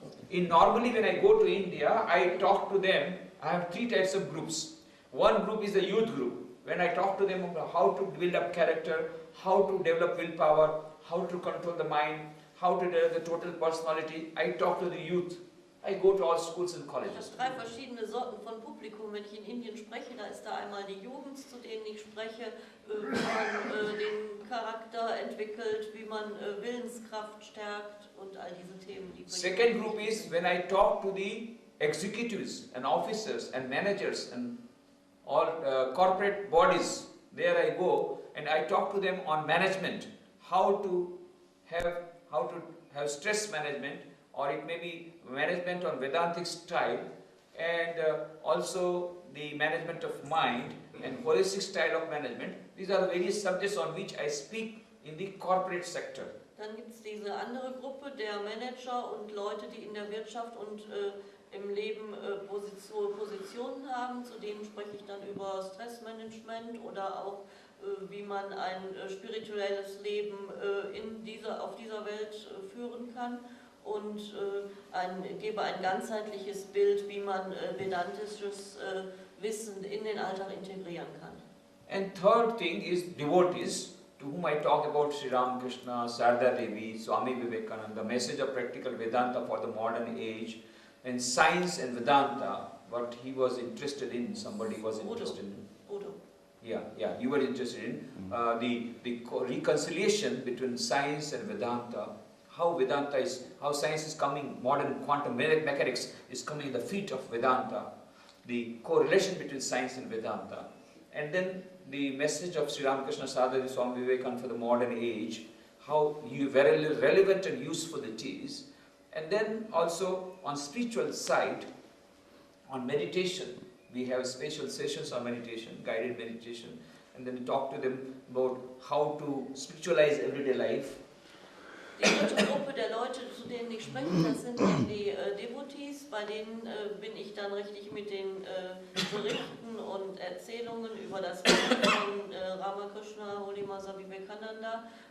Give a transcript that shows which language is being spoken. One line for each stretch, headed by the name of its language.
English: Normally when I go to India, I talk to them. I have 3 types of groups. One group is the youth group. When I talk to them about how to build up character, how to develop willpower, how to control the mind, how to develop the total personality, I talk to the youth. I go to all schools and
German: Ich
English: colleges.
German: habe 3 verschiedene Sorten von Publikum. Wenn ich in Indien spreche, da ist da einmal die Jugend, zu denen ich spreche, wie man den Charakter entwickelt, wie man Willenskraft stärkt und all diese Themen. Die
English: Second group is when I talk to the executives and officers and managers and all corporate bodies. There I go and I talk to them on management, how to have stress management, or it may be management on Vedantic style, and also the management of mind and holistic style of management. These are the various subjects on which I speak in the corporate sector.
German: Dann gibt es diese andere Gruppe der Manager und Leute, die in der Wirtschaft und im Leben Positionen haben. Zu denen spreche ich dann über Stressmanagement oder auch wie man ein spirituelles Leben auf dieser Welt führen kann. Und gebe ein ganzheitliches Bild, wie man vedantisches Wissen in den Alltag integrieren kann.
English: And third thing is devotees, to whom I talk about Sri Ramakrishna, Sarada Devi, Swami Vivekananda, the message of practical Vedanta for the modern age, and science and Vedanta, what he was interested in, somebody was interested in. Udo. Yeah, you were interested in the reconciliation between science and Vedanta. How science is coming, modern quantum mechanics is coming in the feet of Vedanta, the correlation between science and Vedanta. And then the message of Sri Ramakrishna Sadhguru Swami Vivekananda for the modern age, how very relevant and useful it is. And then also on spiritual side, on meditation, we have special sessions on meditation, guided meditation, and then we talk to them about how to spiritualize everyday life.
German: Die dritte Gruppe der Leute, zu denen ich spreche, das sind die Devotees, bei denen bin ich dann richtig mit den Berichten und Erzählungen über das Leben von Ramakrishna, Holimasa Vivekananda.